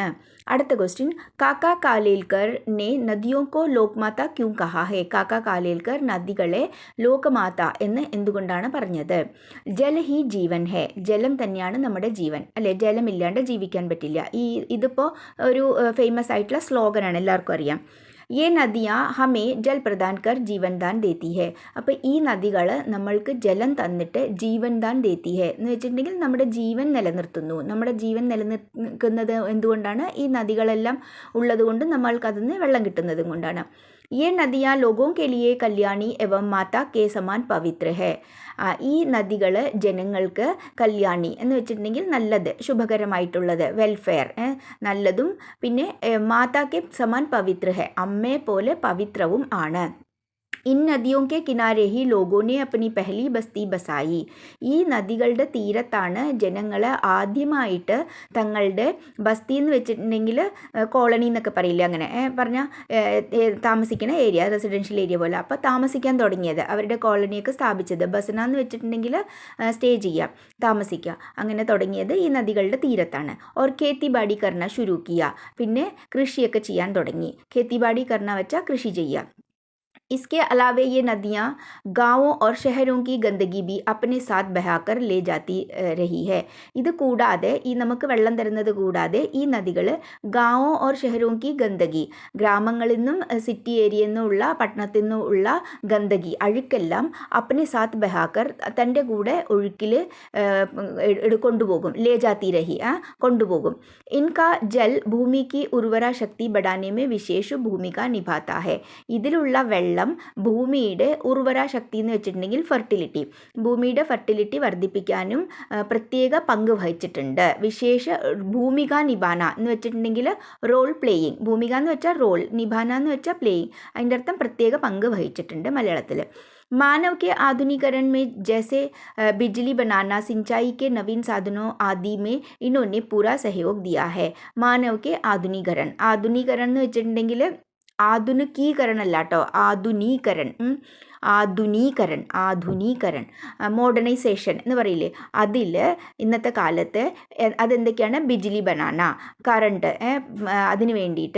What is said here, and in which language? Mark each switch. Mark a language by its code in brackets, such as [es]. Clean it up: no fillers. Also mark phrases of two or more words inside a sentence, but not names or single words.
[ml] അടുത്ത ക്വസ്റ്റ്യൻ [hi] काका कालेलकर ने नदियों को लोकमाता क्यों कहा है. [ml] കാക്ക കാലേൽക്കർ നദികളെ ലോകമാത എന്ന് എന്തുകൊണ്ടാണ് പറഞ്ഞത്. [hi] जल ही जीवन है. [ml] ജലം തന്നെയാണ് നമ്മുടെ ജീവൻ, അല്ലേ? ജലമില്ലാണ്ട് ജീവിക്കാൻ പറ്റില്ല. ഇതിപ്പോൾ ഒരു ഫേമസ് ആയിട്ടുള്ള സ്ലോഗനാണ്, എല്ലാവർക്കും അറിയാം. [hi] ये नदियाँ हमें जल प्रदान कर जीवन दान देती है. [ml] അപ്പോൾ ഈ നദികൾ നമ്മൾക്ക് ജലം തന്നിട്ട് [hi] जीवन दान देती है [ml] എന്ന് വെച്ചിട്ടുണ്ടെങ്കിൽ നമ്മുടെ ജീവൻ നിലനിർത്തുന്നു. നമ്മുടെ ജീവൻ നിലനിൽക്കുന്നത് എന്തുകൊണ്ടാണ്? ഈ നദികളെല്ലാം ഉള്ളത് കൊണ്ട് നമ്മൾക്ക് അതിൽ നിന്ന് വെള്ളം കിട്ടുന്നതും കൊണ്ടാണ്. [hi] ये नदियाँ लोगों के लिए कल्याणी एवं माता के समान पवित्र है. [ml] ഈ നദികൾ ജനങ്ങൾക്ക് കല്യാണി എന്ന് വെച്ചിട്ടുണ്ടെങ്കിൽ നല്ലത്, ശുഭകരമായിട്ടുള്ളത്, വെൽഫെയർ നല്ലതും, പിന്നെ [hi] माता के समान पवित्र है [ml] അമ്മയെ പോലെ പവിത്രവും ആണ്. [hi] इन नदियों के किनारे ही लोगों ने अपनी पहली बस्ती बसाई. [ml] ഈ നദികളുടെ തീരത്താണ് ജനങ്ങൾ ആദ്യമായിട്ട് തങ്ങളുടെ ബസ്തി എന്ന് വെച്ചിട്ടുണ്ടെങ്കിൽ കോളനി എന്നൊക്കെ പറയില്ല, അങ്ങനെ പറഞ്ഞാൽ താമസിക്കുന്ന ഏരിയ, റെസിഡൻഷ്യൽ ഏരിയ പോലെ, അപ്പോൾ താമസിക്കാൻ തുടങ്ങിയത്, അവരുടെ കോളനിയൊക്കെ സ്ഥാപിച്ചത്. ബസന എന്ന് വെച്ചിട്ടുണ്ടെങ്കിൽ സ്റ്റേ ചെയ്യുക, താമസിക്കുക, അങ്ങനെ തുടങ്ങിയത് ഈ നദികളുടെ തീരത്താണ്. [hi] और खेतीबाड़ी करना शुरू किया. [ml] പിന്നെ കൃഷിയൊക്കെ ചെയ്യാൻ തുടങ്ങി. [hi] खेतीबाड़ी करना [ml] വെച്ചാൽ കൃഷി ചെയ്യുക. [hi] इसके अलावा ये नदियाँ गाँवों और शहरों की गंदगी भी अपने साथ बहाकर ले जाती रही है. [ml] ഇത് കൂടാതെ ഈ നമുക്ക് വെള്ളം തരുന്നത് കൂടാതെ ഈ നദികൾ [hi] गाँवों और शहरों की गंदगी [ml] ഗ്രാമങ്ങളിൽ നിന്നും സിറ്റി ഏരിയയിൽ നിന്നുള്ള പട്ടണത്തിൽ നിന്നുള്ള ഗന്ദഗി അഴുക്കെല്ലാം [hi] अपने साथ बहाकर [ml] തൻ്റെ കൂടെ ഒഴുക്കിൽ കൊണ്ടുപോകും. [hi] ले जाती रही കൊണ്ടുപോകും. इनका जल ഭൂമി की उर्वरा शक्ति बढ़ाने में विशेष भूमिका निभाता है. [ml] ഇതിലുള്ള വെള്ളം ഭൂമിയുടെ ഉർവര ശക്തി എന്ന് വെച്ചിട്ടുണ്ടെങ്കിൽ ഫെർട്ടിലിറ്റി, ഭൂമിയുടെ ഫെർട്ടിലിറ്റി വർദ്ധിപ്പിക്കാനും പ്രത്യേക പങ്ക് വഹിച്ചിട്ടുണ്ട്. [hi] विशेष भूमिका निभाना [ml] എന്ന് വെച്ചിട്ടുണ്ടെങ്കിൽ റോൾ പ്ലേയിങ്, ഭൂമിക എന്ന് വെച്ചാൽ റോൾ, നിഭാന എന്ന് വെച്ചാൽ പ്ലേയിങ്, അതിൻ്റെ അർത്ഥം പ്രത്യേക പങ്ക് വഹിച്ചിട്ടുണ്ട് മലയാളത്തിൽ. [hi] मानव के आधुनिकरण में जैसे बिजली बनाना, सिंचाई के नवीन साधनों आदि में इन्होंने पूरा सहयोग दिया है. मानव के आधुनीकरण. [ml] ആധുനീകരൺ എന്ന് വെച്ചിട്ടുണ്ടെങ്കിൽ ആധുനികീകരണം അല്ല കേട്ടോ, ആധുനീകരൺ. ആധുനീകരൺ മോഡേണൈസേഷൻ എന്ന് പറയില്ലേ, അതിൽ ഇന്നത്തെ കാലത്ത് അതെന്തൊക്കെയാണ്? [hi] बिजली बनाना, [ml] കറണ്ട്, അതിന് വേണ്ടിയിട്ട്.